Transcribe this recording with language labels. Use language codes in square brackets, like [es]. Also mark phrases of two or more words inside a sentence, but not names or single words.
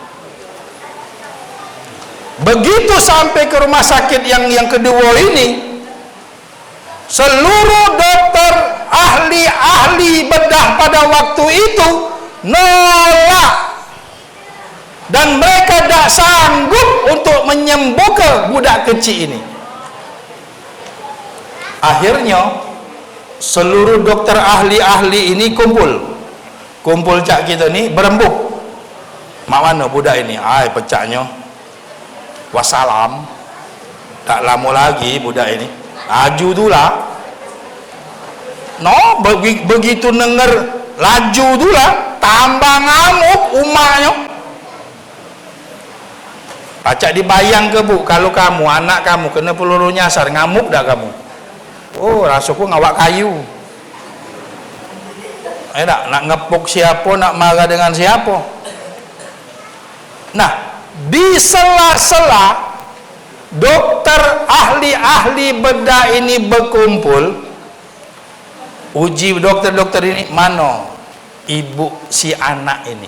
[ms] Begitu sampai ke rumah sakit yang kedua ini, seluruh dokter ahli-ahli bedah pada waktu itu nolak, dan mereka tidak sanggup untuk menyembuhkan budak kecil ini. Akhirnya seluruh dokter ahli-ahli ini kumpul cak kita ni berembuk. Mak mana budak ini? Ai pecahnya. Wassalam. Tak lama lagi budak ini laju tu lah. No, begitu denger laju tu lah, tambah ngamuk umaknya. Pacak dibayang ke bu, kalau kamu, anak kamu kena peluru nyasar, ngamuk dah kamu? Oh, rasaku ngawak kayu. Nak ngepuk siapa, nak marah dengan siapa. Nah, di sela-sela dokter ahli-ahli bedah ini berkumpul, uji dokter-dokter ini, mana ibu si anak ini?